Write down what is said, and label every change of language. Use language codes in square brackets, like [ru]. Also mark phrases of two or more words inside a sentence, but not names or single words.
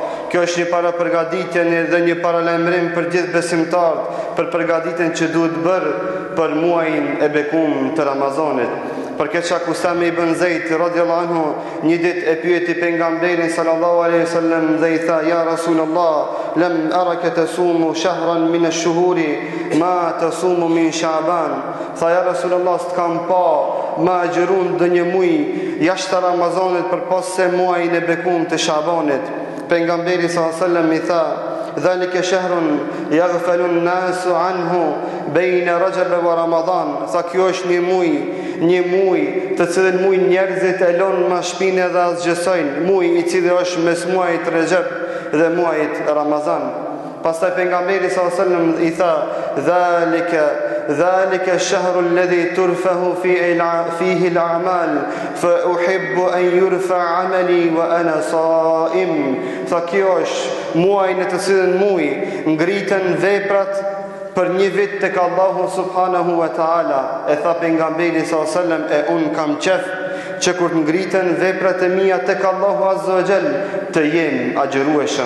[sq] Kjo është një para përgatitje dhe një paralajmërim për gjithë besimtarët për përgatitjen që duhet bërë për muajin e bekuar të Ramazanit. Për këtë çka Usame ibn Zeid [ar] رضي الله عنه [sq] një ditë e pyeti pejgamberin [ar] صلى الله عليه وسلم [sq] dhe i tha: [ar] "يا رسول الله، لم أرك تصوم شهرا من الشهور ما تصوم من شعبان." Tha: "يا رسول الله, [sq] s'kam pa ma agjërun dhe një muaj jashtë Ramazanit përpas se muajin e bekuar të Sha'banit." Pejgamberi [ar] صلى الله عليه وسلم [sq] i tha: [ar] "ذلك شهر يغفل الناس عنه بين رجب ورمضان." [sq] Sa kjo është një muaj të cilin muaj njerëzit e lënë ma shpinë dhe asgjësojnë, muaj i cili është mes muajit Rajab dhe muajit Ramazan. Pastaj pejgamberi [ar] صلى الله عليه وسلم [sq] i tha: [ar] "ذلك الشهر الذي ترفع فيه الأعمال فأحب أن يرفع عملي وأنا صائم." [sq] Sa kjo është muaj në të cilin muaj ngriten veprat për një vit tek Allahu [ar] سبحانه وتعالى. [sq] E tha pejgamberi [ar] صلى الله عليه وسلم: [sq] "E un kam qef që kur të ngriten veprat e mia tek Allahu [ar] عز وجل [sq] të jem agjërueshëm."